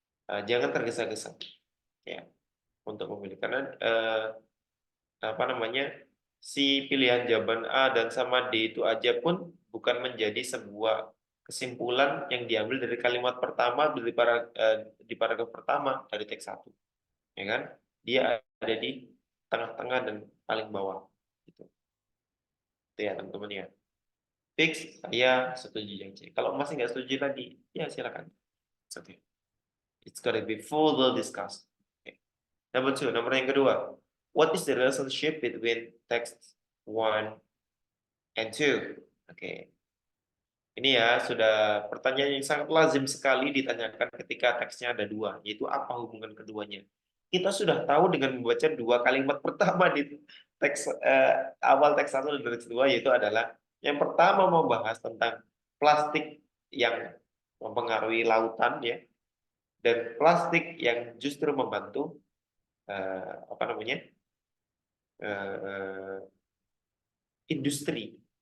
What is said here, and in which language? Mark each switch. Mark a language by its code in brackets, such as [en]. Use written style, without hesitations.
[id] Jangan tergesa-gesa ya untuk memilih, karena apa namanya, si pilihan jawaban A dan sama D itu aja pun bukan menjadi sebuah kesimpulan yang diambil dari kalimat pertama di paragraf pertama dari teks 1, ya kan? Dia ada di tengah-tengah dan paling bawah gitu. Itu ya teman-teman ya. Fix, saya setuju yang C. Kalau masih nggak setuju lagi, ya silakan. [en] It's okay. It's gotta be further discussed. Okay. Number two, [id] nomor yang kedua. [en] What is the relationship between text 1 and 2? [id] Oke. Ini ya sudah pertanyaan yang sangat lazim sekali ditanyakan ketika teksnya ada dua, yaitu apa hubungan keduanya. Kita sudah tahu dengan membaca dua kalimat pertama di teks awal teks 1 dan teks 2, yaitu adalah yang pertama membahas tentang plastik yang mempengaruhi lautan ya, dan plastik yang justru membantu apa namanya, eh, industri.